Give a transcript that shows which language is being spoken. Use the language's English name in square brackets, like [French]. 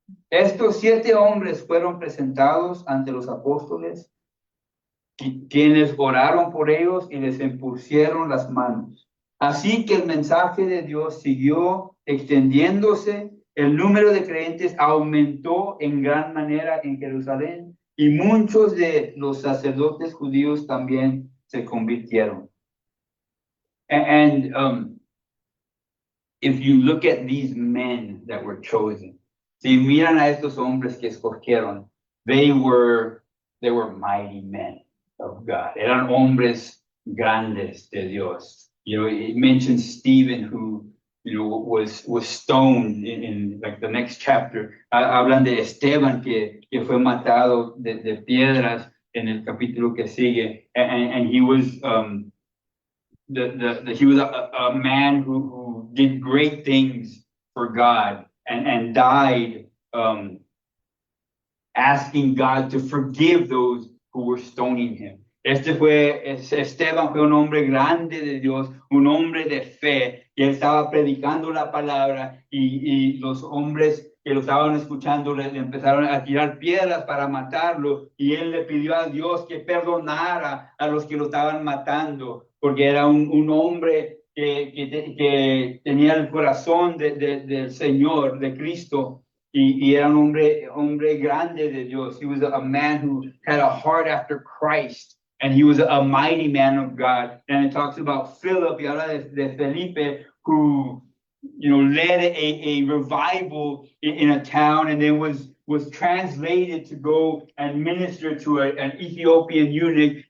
[Spanish] Estos 7 hombres fueron presentados ante los apóstoles, quienes oraron por ellos y les impusieron las manos. Así que el mensaje de Dios siguió extendiéndose, el número de creyentes aumentó en gran manera en Jerusalén y muchos de los sacerdotes judíos también se convirtieron. [English] And if you look at these men that were chosen, [Spanish] si miran a estos hombres que escogieron, [English] they were mighty men of God. [Spanish] Eran hombres grandes de Dios. [English] You know, it mentions Stephen, who, you know, was stoned in like the next chapter. [Spanish] Hablan de Esteban, que fue matado de piedras en el capítulo que sigue. [English] And he was, he was a man who did great things for God and died asking God to forgive those who were stoning him. [Spanish] Esteban fue un hombre grande de Dios, un hombre de fe, y él estaba predicando la palabra y los hombres que lo estaban escuchando le empezaron a tirar piedras para matarlo, y él le pidió a Dios que perdonara a los que lo estaban matando, porque era un hombre que tenía el corazón del Señor, de Cristo. Y era un hombre grande de Dios. [English] He was a man who had a heart after Christ. And he was a mighty man of God. And it talks about Philip, [Spanish] y habla de Felipe, [English] who, you know, led a revival in a town, and then was translated to go and minister to an Ethiopian eunuch.